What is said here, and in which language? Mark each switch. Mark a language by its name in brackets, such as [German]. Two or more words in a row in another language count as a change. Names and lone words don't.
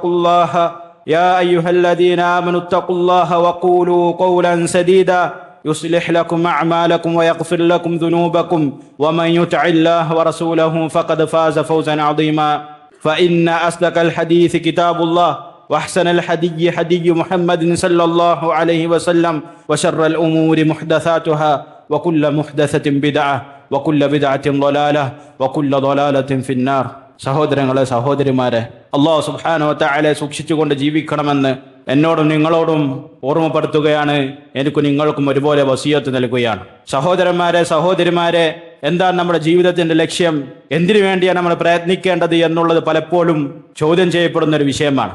[Arabic] اتقوا الله وقولوا قولا سديدا يصلح لكم أعمالكم ويغفر لكم ذنوبكم ومن يطع الله ورسوله فقد فاز فوزا عظيما فإن أصدق الحديث كتاب الله وأحسن الحدي حدي محمد صلى الله عليه وسلم وشر الأمور محدثاتها وكل محدثة بدعة وكل بدعة ضلالة وكل ضلالة في النار. [Malayalam] സഹോദരങ്ങളെ സഹോദരിമാരെ, [Arabic] الله سبحانه وتعالى [Malayalam] സൂക്ഷിച്ചുകൊണ്ട് ജീവിക്കണമെന്ന് എന്നോടും നിങ്ങളോടും ഓർമ്മപ്പെടുത്തുകയാണ്. എനിക്ക് നിങ്ങൾക്കും ഒരുപോലെ വസിയത്ത് നൽകുകയാണ്. സഹോദരന്മാരെ സഹോദരിമാരെ, എന്താണ് നമ്മുടെ ജീവിതത്തിന്റെ ലക്ഷ്യം? എന്തിനു വേണ്ടിയാണ് നമ്മൾ പ്രയത്നിക്കേണ്ടത് എന്നുള്ളത് പലപ്പോഴും ചോദ്യം ചെയ്യപ്പെടുന്ന ഒരു വിഷയമാണ്.